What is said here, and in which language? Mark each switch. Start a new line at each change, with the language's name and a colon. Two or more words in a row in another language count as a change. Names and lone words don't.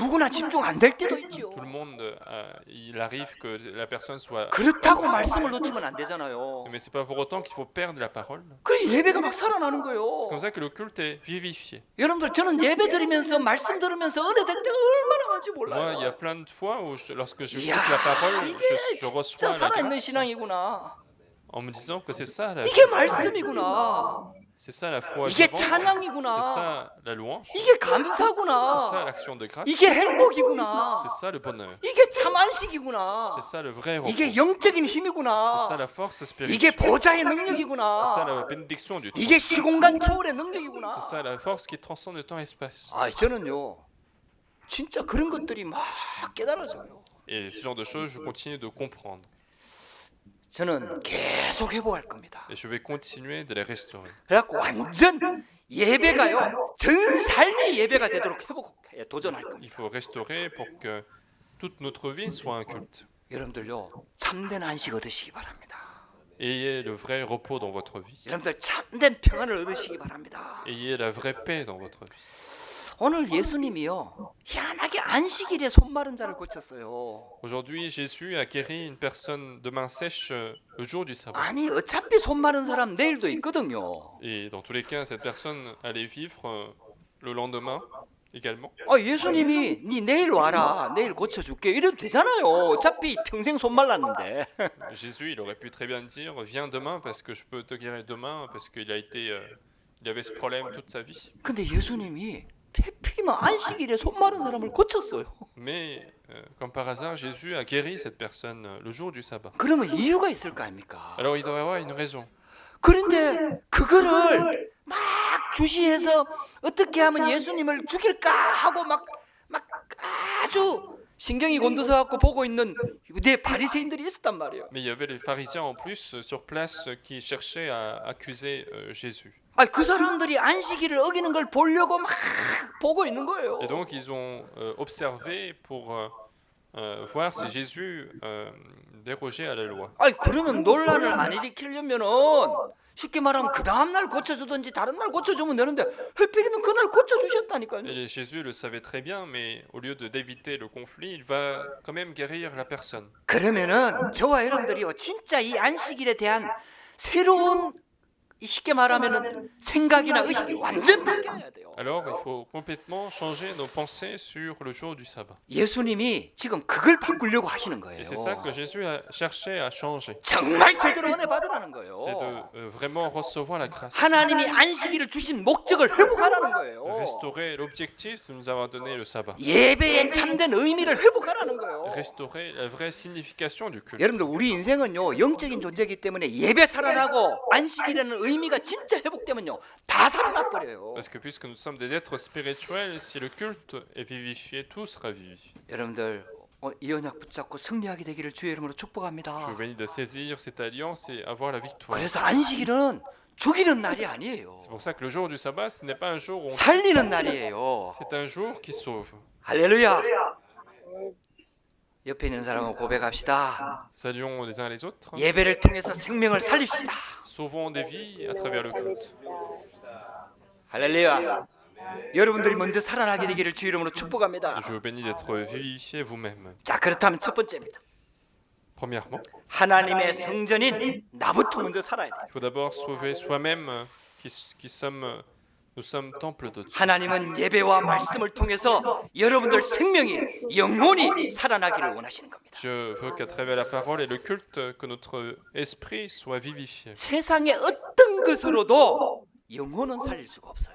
Korean: 누구나 집중 안 될 때도 있지요.
French: Tout le monde, il arrive que la personne soit.
Korean: 그렇다고 말씀을 놓치면 안 되잖아요.
French: Mais c'est pas pour autant qu'il faut perdre la parole.
Korean: 그래 예배가 막 살아나는
French: C'est
Korean: 거예요.
French: comme ça que le culte est vivifié.
Korean: 여러분들 저는 예배 드리면서 말씀 들으면서 은혜 될 때가 얼마나 많은지
French: Moi, il y
Korean: 몰라요.
French: a plein de fois où, lorsque je
Korean: 이야,
French: écoute la parole,
Korean: 이게
French: je
Korean: 진짜
French: reçois la
Korean: 살아있는
French: grâce
Korean: 신앙이구나.
French: en me disant que c'est ça la
Korean: 이게 말씀이구나.
French: c'est ça la foi
Korean: 이게
French: vivante, c'est
Korean: 찬양이구나.
French: ça la louange,
Korean: 이게
French: c'est ça
Korean: 감사구나.
French: l'action de grâce,
Korean: 이게 행복이구나.
French: c'est ça le bonheur,
Korean: 이게 참 안식이구나.
French: c'est ça le vrai repos,
Korean: 이게 영적인
French: c'est ça
Korean: 힘이구나.
French: la force
Korean: 이게
French: spirituelle,
Korean: 보좌의
French: c'est ça
Korean: 능력이구나.
French: la bénédiction du temps,
Korean: 이게 시공간 초월의 능력이구나.
French: c'est ça la force qui transcende le temps et l'espace.
Korean: 아, 저는요, 진짜 그런 것들이 막 깨달아져요.
French: Et ce genre de choses, je continue de comprendre
Korean: 저는 계속 회복할 겁니다.
French: et je vais continuer de les restaurer.
Korean: 그래갖고 완전 예배가요, 전 삶의 예배가 되도록 회복해 도전할 겁니다.
French: Il faut restaurer pour que toute notre vie soit un culte.
Korean: 여러분들요, 참된 안식 얻으시기 바랍니다.
French: Ayez le vrai repos dans votre vie.
Korean: 여러분들 참된 평안을 얻으시기 바랍니다.
French: Ayez la vraie paix dans votre vie.
Korean: 오늘 예수님이요, 희한하게 안식일에 손 마른 자를 고쳤어요.
French: Aujourd'hui, Jésus a guéri une personne de main sèche le jour du sabbat.
Korean: 아니, 어차피 손 마른 사람 내일도 있거든요.
French: Et dans tous les cas, cette personne allait vivre le lendemain également.
Korean: 아, 예수님이 니 내일 와라, 내일 고쳐줄게 이래도 되잖아요. 어차피 평생 손 말랐는데.
French: Jésus, il aurait pu très bien dire viens demain parce que je peux te guérir demain parce qu'il a été, il avait ce problème toute sa vie.
Korean: 근데 예수님이 하필이면 안식일에 손 마른 사람을 고쳤어요.
French: Mais comme par hasard, Jésus a guéri cette personne le jour du sabbat.
Korean: 그러면 이유가 있을 거 아닙니까?
French: Alors il doit y avoir une raison.
Korean: 그런데 그거를 막 주시해서 어떻게 하면 예수님을 죽일까 하고 막 아주 신경이 곤두서 갖고 보고 있는 유대 바리새인들이 있었단 말이에요.
French: Mais il y avait les pharisiens en plus sur place qui cherchaient à accuser Jésus.
Korean: 아, 그 사람들이 안식일을 어기는 걸 보려고 막 보고 있는 거예요.
French: Et donc ils ont observé pour voir si Jésus dérogeait à la loi.
Korean: 아니, 그러면 논란을 안 일으키려면은 쉽게 말하면 그 다음 날 고쳐주든지 다른 날 고쳐주면 되는데 하필이면 그날 고쳐주셨다니까요.
French: Et Jésus le savait très bien, mais au lieu d'éviter le conflit, il va quand même guérir la personne.
Korean: 그러면은 저와 여러분들이요, 진짜 이 안식일에 대한 새로운, 쉽게 말하면은 생각이나 의식이 완전 바뀌어야 돼요.
French: Alors il faut complètement changer nos pensées sur le jour du sabbat.
Korean: 예수님이 지금 그걸 바꾸려고 하시는 거예요.
French: Et c'est ça que Jésus a cherché à changer.
Korean: 정말 제대로 은혜 받으라는 거예요.
French: C'est de vraiment recevoir la grâce.
Korean: 하나님이 안식일을 주신 목적을 회복하라는 거예요.
French: Restaurer l'objectif de nous avoir donné le sabbat.
Korean: 예배의 참된 의미를 회복하라는 거예요.
French: Restaurer la vraie signification du culte.
Korean: 여러분들, 우리 인생은요, 영적인 존재이기 때문에 예배 살아나고 안식일에는 의미가 진짜 회복되면요, 다 살아나 버려요.
French: Parce que puisque nous sommes des êtres spirituels, si le culte est vivifié, tout sera vivifié.
Korean: 여러분들 이 언약 붙잡고 승리하게 되기를 주의 이름으로
French: Je
Korean: 축복합니다.
French: vous bénis de saisir cette alliance et avoir la victoire.
Korean: 그래서 안식일은 죽이는 날이 아니에요.
French: C'est pour ça que le jour du sabbat, ce n'est pas un jour où on...
Korean: 살리는 날이에요.
French: C'est un jour qui sauve.
Korean: 할렐루야. 옆에 있는 사람은 고백합시다.
French: Saluons les uns les autres.
Korean: 예배를 통해서 생명을 살립시다.
French: Sauvons des vies à travers le culte.
Korean: 할렐루야. 여러분들이 먼저 살아나게 되기를 주 이름으로 축복합니다.
French: Je vous bénis d'être vivifié vous-même.
Korean: 자, 그렇다면 첫 번째입니다.
French: Premièrement,
Korean: 하나님의 성전인 나부터 먼저 살아야 돼요.
French: il faut d'abord sauver soi-même nous sommes temple de Dieu.
Korean: 하나님은 예배와 말씀을 통해서 여러분들 생명이 영혼이 살아나기를 원하시는 겁니다.
French: Je veux qu'à travers la parole et le culte, que notre esprit soit vivifié.
Korean: 세상의 어떤 것으로도 영혼은 살릴 수가 없어요.